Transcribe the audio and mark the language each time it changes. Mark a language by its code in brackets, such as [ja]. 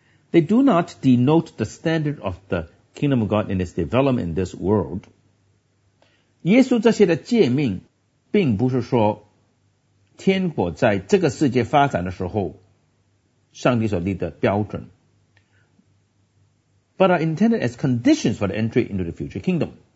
[en] They do not denote the standard of theKingdom of God in its development in this world. [zh] 耶稣这些的诫命并不是说天国在这个世界发展的时候上帝所立的标准。 [en] But are intended as conditions for the entry into the future kingdom.